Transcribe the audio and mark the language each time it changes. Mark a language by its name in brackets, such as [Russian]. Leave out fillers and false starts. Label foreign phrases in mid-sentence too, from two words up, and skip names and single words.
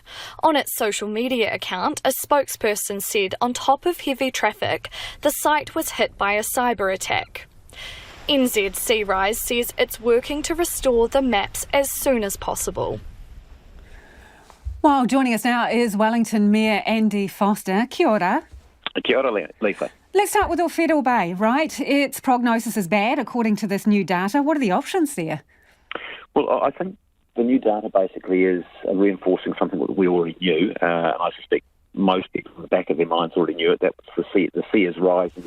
[English] On its social media account, a spokesperson said on top of heavy traffic, the site was hit by a cyber attack. NZ Sea Rise says it's working to restore the maps as soon as possible. Well, joining us now is Wellington Mayor Andy Foster. [Māori] Kia ora. Kia ora, Lisa. [English] Let's start with Owhero Bay, right? Its prognosis is bad according to this new data. What are the options there? Well, I think the new data basically is reinforcing something that we already knew. And I suspect most people in the back of their minds already knew it. That the sea is rising.